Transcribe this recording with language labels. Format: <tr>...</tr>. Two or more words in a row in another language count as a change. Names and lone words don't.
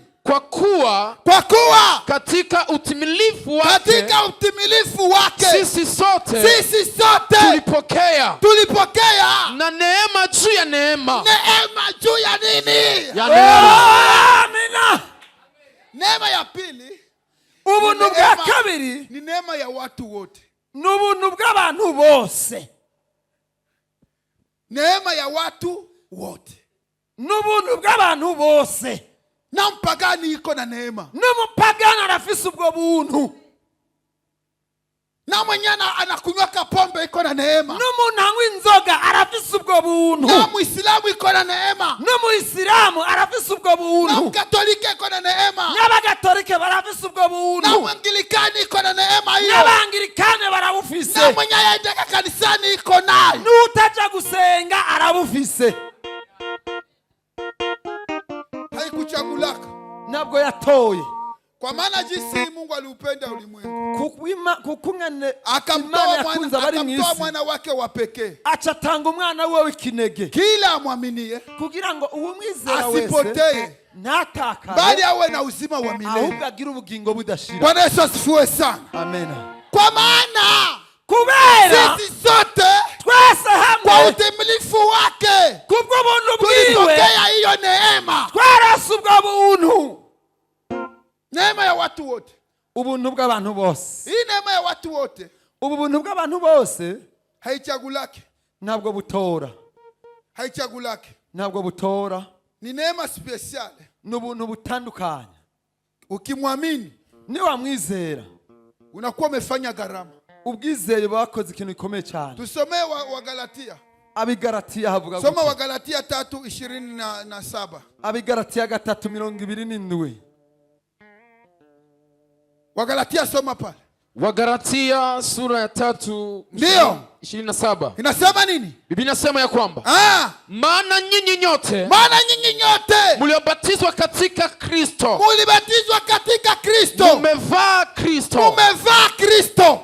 <sw>Kwa kuwa katika utimilifu wake sisi sote tulipokea na neema juu ya neema. Neema juu ya nini? Ya neema. Amina. Neema ya pili.</sw> <rn>Ubuntu bwa kabiri</rn> <sw>ni neema ya watu wote.</sw> <rn>N'ubuntu bw'abantu bose.</rn> <sw>Neema ya watu wote.</sw> <rn>N'ubuntu bw'abantu bose.</rn> <sw>Na mpagani iko na neema.</sw> <rn>N'umupagani arafise ubwo buntu.</rn> <sw>Na mwenye anakunywa pombe iko na neema.</sw> <rn>N'umuntu anywa inzoga arafise ubwo buntu.</rn> <sw>Na Muislamu iko na neema.</sw> <rn>N'Umuislamu arafise ubwo buntu.</rn> <sw>Na Mkatolika iko na neema.</sw> <rn>N'Abagatolika barafise ubwo buntu.</rn> <sw>Na Mwangilikani iko na neema hiyo.</sw> <rn>N'Abangilikani barabufise.</rn> <sw>Na mwenye yaendeka kanisani iko nayo.</sw> <rn>N'utaja gusenga arabufise.</rn> <sw>Haikuchagulaka.</sw> <rn>Nabwo yatoye.</rn> <sw>Kwa maana jinsi Mungu aliupenda ulimwengu.</sw> <rn>Kukungane</rn> <sw>akamtoa mwana wake wa pekee.</sw> <rn>Acatanga umwana we w'ikinege.</rn> <sw>Kila amwaminie</sw> <rn>kugira ngo uwumwizera wese</rn> <sw>asipotee</sw> <rn>natakare</rn> <sw>bali awe na uzima wa milele.</sw> <rn>Ahubwo agira ubugingo budashira.</rn> <sw>Bwana Yesu asifiwe sana. Amen. Kwa maana</sw> <rn>kubera</rn> <sw>sisi sote</sw> <rn>twese hamwe</rn> <sw>kwa utimilifu wake</sw> <rn>kubwo buntu bwiwe</rn> <sw>tulipokea hiyo neema.</sw> <rn>Twarase ubwo buntu.</rn> <sw>Neema ya watu wote.</sw> <rn>Ubuntu bw'abantu bose.</rn> <sw>Hii neema ya watu wote.</sw> <rn>Ubu buntu bw'abantu bose</rn> <sw>haichagulaki.</sw> <rn>Ntabwo butora.</rn> <sw>Haichagulaki.</sw> <rn>Ntabwo butora.</rn> <sw>Ni neema speciale.</sw> <rn>N'ubuntu butandukanye.</rn> <sw>Ukimwamini</sw> <rn>ni wamwizera</rn> <sw>unakuwa umefanya gharama.</sw> <rn>Ubwizeye bakoze ikintu gikomeye cyane.</rn> <sw>Tusomee wa Galatia.</sw> <rn>Abigalatiya havuga</rn> <sw>soma wa Galatia 3:27.</sw> <rn>Abigalatiya 3:27.</rn> <sw>Wagalatia soma pale. Wagalatia sura ya 3:27. Inasema nini? Biblia inasema ya kwamba maana nyinyi nyote mliobatizwa katika Kristo mmevaa Kristo.</sw>